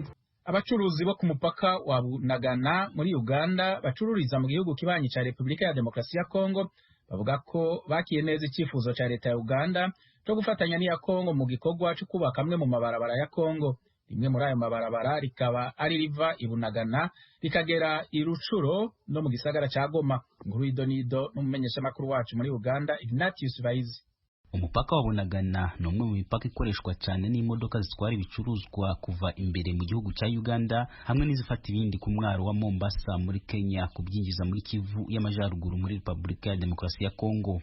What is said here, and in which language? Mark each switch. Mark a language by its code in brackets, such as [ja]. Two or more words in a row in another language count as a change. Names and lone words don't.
[rw] Abacuruzi bo ku mupaka wa Bunagana muri Uganda bacururiza mu gihugu kibanyi cya Repubulika ya Demokarasi ya Kongo bavuga ko bakiye neza icyifuzo cya leta ya Uganda cyo gufatanya n'iya Kongo mu gikorwa cyo kubaka amwe mu mabarabara ya Kongo. Rimwe muri ayo mabarabara rikaba ari riva i Bunagana rikagera i Rucuro no mu gisagara cya Goma. Inkuru y'idonido n'umumenyeshamakuru wacu muri Uganda Ignatius Baizi. Umupaka wa Bunagana ni umwe mu mipaka ikoreshwa cyane n'imodoka zitwara ibicuruzwa kuva imbere mu gihugu cya Uganda hamwe n'izifata ibindi ku mwaro wa Mombasa muri Kenya kubyinjiza muri Kivu y'Amajyaruguru muri Repubulika ya Demokarasi ya Kongo.